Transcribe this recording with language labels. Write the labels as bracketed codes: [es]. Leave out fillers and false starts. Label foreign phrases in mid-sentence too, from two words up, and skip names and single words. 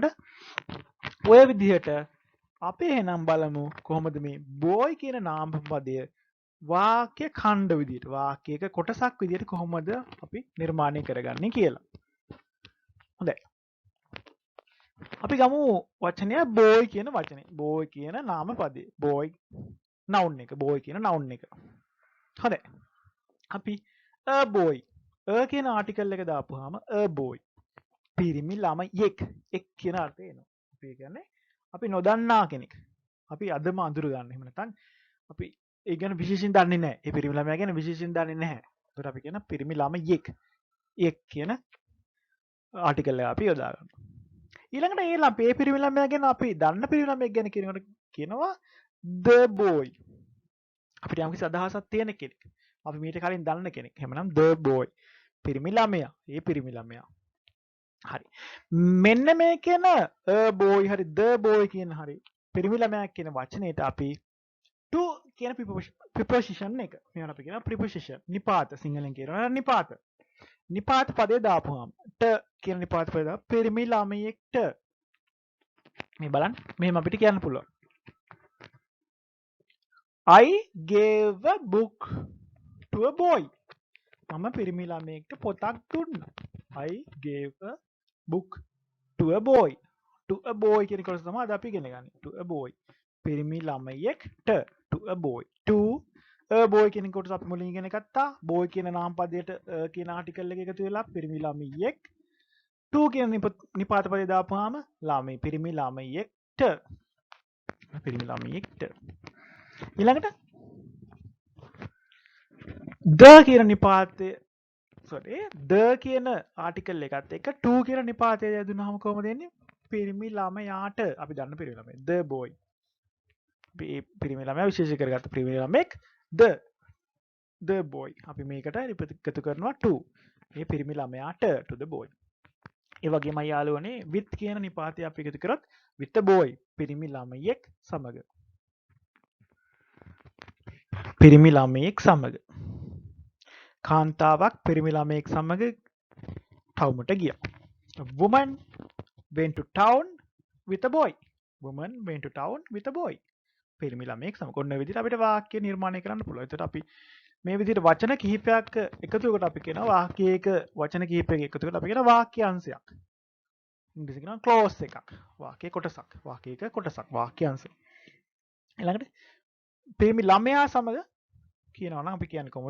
[si] ඔය විදිහට අපි එහෙනම් බලමු කොහොමද මේ boy කියන නාමපදය වාක්‍ය ඛණ්ඩ විදිහට වාක්‍යයක කොටසක් විදිහට කොහොමද අපි නිර්මාණය කරගන්නේ කියලා. හොඳයි. අපි ගමු වචනය boy කියන වචනේ. boy කියන නාම පදේ. [en] boy noun [si] එක. boy කියන noun එක. හොඳයි. අපි [en] a boy a [si] කියන ආටිකල් එක දාපුවාම [en] a boy [si] පිරිමි ළමයෙක් එක් කියන අර්ථය එනවා. අපි කියන්නේ අපි නොදන්නා කෙනෙක්. අපි අදම අඳුර ගන්න. එහෙම නැත්නම් අපි ඒ ගැන විශේෂයෙන් දන්නේ නැහැ. ඒ පිරිමි ළමයා ගැන විශේෂයෙන් දන්නේ නැහැ. ඒකට අපි කියන පිරිමි ළමයෙක්. එක් කියන ආටිකල් එක අපි යොදා ගන්නවා. ඊළඟට ඒ පිරිමි ළමයා ගැන අපි දන්න පිරිමි ළමයෙක් ගැන කියනකොට කියනවා [en] the boy. [si] අපිට යම්කිසි අදහසක් තියෙන කෙනෙක්. අපි මීට කලින් දන්න කෙනෙක්. එහෙමනම් [en] the boy. [si] පිරිමි ළමයා. ඒ පිරිමි ළමයා. හරි. මෙන්න මේ කියන [en] a boy [si] හරි [en] the boy [si] කියන හරි පිරිමි ළමයා කියන වචනේට අපි to කියන preposition එක. මේවට අපි කියනවා preposition. නිපාත සිංහලෙන් කියනවා නිපාත. නිපාත පදේ දාපුවාම ට කියන නිපාත පදේ දාපුවා පිරිමි ළමයෙක්ට මේ බලන්න මෙහෙම අපිට කියන්න පුළුවන්. [en] I gave a book to a boy. [si] මම පිරිමි ළමයෙක්ට පොතක් දුන්නා. [en] I gave a book to a boy. To a boy [si] කියන කොටස තමයි අද අපි ඉගෙන ගන්නේ. [en] To a boy. [si] පිරිමි ළමයෙක්ට [en] to a boy. To a boy [si] කියන කොටස අපි මුලින් ඉගෙන ගත්තා. boy කියන නාම පදයට කියන ආටිකල් එක එකතු වෙලා පිරිමි ළමයෙක්. to කියන නිපාත පදේ දාපුවාම ළමයි පිරිමි ළමයෙක්ට. පිරිමි ළමයෙක්ට. ඊළඟට the කියන නිපාතය the කියන ආටිකල් එකත් එක්ක to කියන නිපාතය යදුනහම කොහොමද එන්නේ? පිරිමි ළමයාට. අපි දන්න පිරිමි ළමයා [en] the boy. [si] පිරිමි ළමයා විශේෂ කරගත්ත පිරිමි ළමෙක් [en] the boy. [si] අපි මේකට එකතු කරනවා to. මේ පිරිමි ළමයාට [en] to the boy. [si] ඒ වගේම යාළුවනේ with කියන නිපාතය අපි එකතු කරොත් [en] with the boy. [si] පිරිමි ළමයෙක් සමග. පිරිමි ළමයෙක් සමග. කාන්තාවක් පිරිමි ළමයෙක් සමග ටවුමට ගියා. [en] woman went to town with a boy. woman went to town with a boy. [si] පිරිමි ළමයෙක් සමග. ඔන්න ඔය විදිහට අපිට වාක්‍ය නිර්මාණය කරන්න පුළුවන්. ඒකට අපි මේ විදිහට වචන කිහිපයක් එකතු කරලා අපි කියනවා වාක්‍යයක වචන කිහිපයක එකතු කරලා අපි කියනවා වාක්‍යාංශයක්. ඉංග්‍රීසි කියනවා ක්ලෝස් එකක්. වාක්‍යයේ කොටසක්. වාක්‍යයක කොටසක්. වාක්‍යාංශය. ඊළඟට පිරිමි ළමයා සමග කියනවා නම් අපි කියන්නේ කොහොමද?